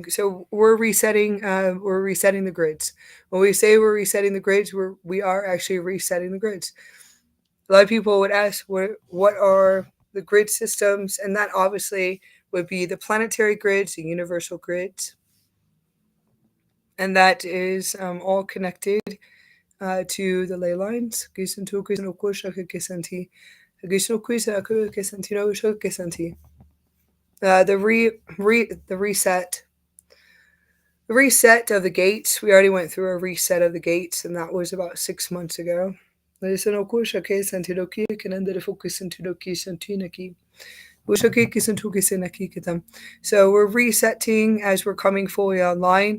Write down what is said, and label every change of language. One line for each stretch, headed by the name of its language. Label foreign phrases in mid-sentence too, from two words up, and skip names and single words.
English: So we're resetting the grids. When we say we're resetting the grids, we are actually resetting the grids. A lot of people would ask what are the grid systems, and that obviously would be the planetary grids, the universal grids, and that is all connected to the ley lines. Gisantu Kisanoku Shaka Kisanti. Gisho Kisaku Kisantino Shaka Kisanti. The reset. The reset of the gates. We already went through a reset of the gates, and that was about 6 months ago. So we're resetting as we're coming fully online.